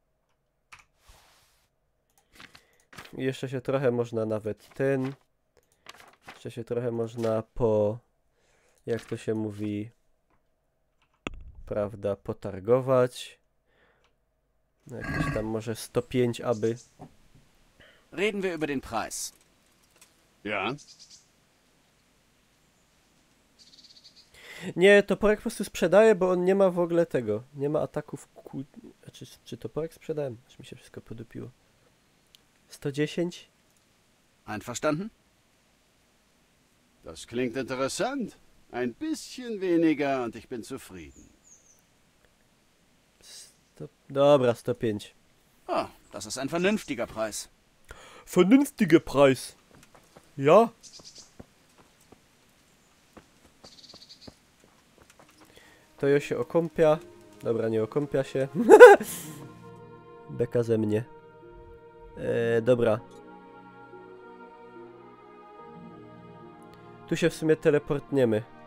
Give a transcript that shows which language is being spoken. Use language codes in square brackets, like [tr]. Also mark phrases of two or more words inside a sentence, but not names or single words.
[pl] I jeszcze się trochę można nawet jeszcze się trochę można jak to się mówi, prawda, potargować. No jakieś tam może 105 aby. [de] Reden wir über den Preis. Ja? [pl] Nie, toporek po prostu sprzedaję, bo on nie ma w ogóle tego. Nie ma ataków Czy toporek sprzedałem? Aż mi się wszystko podupiło. 110? [de] Einverstanden? Das klingt interessant. Ein bisschen weniger und ich bin zufrieden. [pl] Dobra, 105. [de] Oh, das ist ein vernünftiger Preis. Vernünftiger Preis. Ja? [pl] To ja się okąpia. Dobra, nie okąpia się. Beka ze mnie. Dobra. Tu się w sumie teleportniemy.